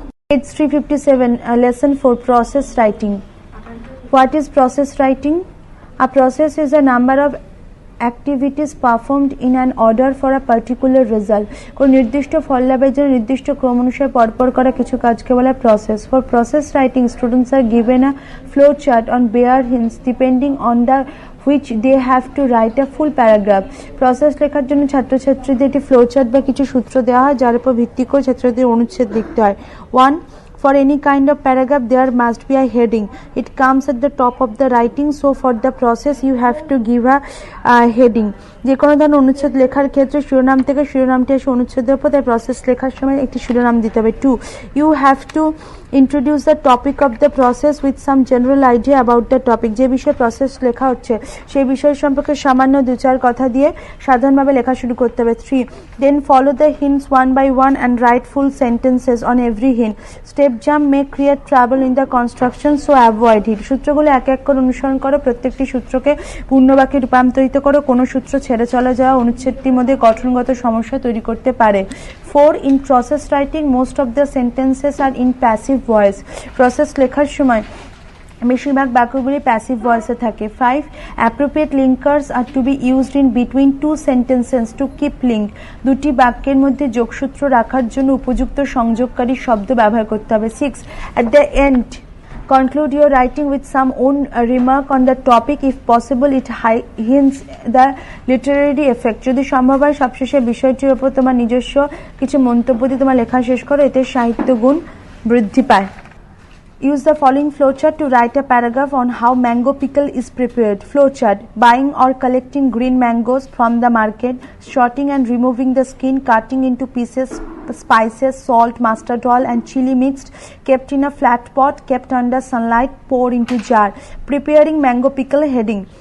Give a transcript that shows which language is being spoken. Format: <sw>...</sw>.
<en>Page 357, Lesson 4, Process Writing. What is process writing? A process is a number of activities performed in an order for a particular result.</en> <bn>কোন নির্দিষ্ট ফল লাভের জন্য নির্দিষ্ট ক্রম অনুসারে পরপর করা কিছু কাজকে বলা process.</bn> <en>For process writing, students are given a flow chart on bare hints depending on the which they have to write a full paragraph.</en> <bn>Process লেখার জন্য ছাত্রছাত্রীদের একটি ফ্লো চার্ট বা কিছু সূত্র দেওয়া হয়, যার উপর ভিত্তি করে ছাত্রছাত্রীদের অনুচ্ছেদ লিখতে হয়.</bn> <en>1. For any kind of paragraph, there must be a heading. It comes at the top of the writing. So for the process, you have to give a heading.</en> <bn>যে কোনো ধরনের অনুচ্ছেদ লেখার ক্ষেত্রে শিরোনাম থেকে শিরোনামটি এসে অনুচ্ছেদের উপর তার প্রসেস লেখার সময় একটি শিরোনাম দিতে হবে.</bn> <en>2. You have to introduce the topic of the process with some general idea about the topic.</en> <bn>যে বিষয়ে প্রসেস লেখা হচ্ছে সেই বিষয় সম্পর্কে সামান্য দু চার কথা দিয়ে সাধারণভাবে লেখা শুরু করতে হবে.</bn> <en>3. Then follow the hints one by one and write full sentences on every hint. Step jump may create trouble in the construction, so avoid it.</en> <bn>সূত্রগুলো এক এক করে অনুসরণ করো, প্রত্যেকটি সূত্রকে পূর্ণবাক্যে রূপান্তরিত করো. কোনো সূত্র ছেড়ে চলে যাওয়া অনুচ্ছেদটির মধ্যে গঠনগত সমস্যা তৈরি করতে পারে.</bn> <en>4. In process writing, most of the sentences are in passive voice.</en> <bn>Process লেখার সময় বেশিরভাগ বাক্যগুলি প্যাসিভ ভয়েসে থাকে.</bn> <en>5. Appropriate linkers are to be used in between two sentences to keep link.</en> <bn>দুটি বাক্যের মধ্যে যোগসূত্র রাখার জন্য উপযুক্ত সংযোগকারী শব্দ ব্যবহার করতে হবে.</bn> <en>6. At the end, conclude your writing with some own remark on the topic. If possible, it hints the literary effect.</en> <bn>যদি সম্ভব হয় সবশেষে বিষয়টির উপর তোমার নিজস্ব কিছু মন্তব্য দিয়ে তোমার লেখা শেষ করো, এতে সাহিত্য গুণ বৃদ্ধি পায়.</bn> <en>Use the following flowchart to write a paragraph on how mango pickle is prepared. Flowchart: buying or collecting green mangoes from the market, sorting and removing the skin, cutting into pieces spices, salt, mustard oil and chili mixed, kept in a flat pot, kept under sunlight, pour into jar. Preparing mango pickle. Heading:</en>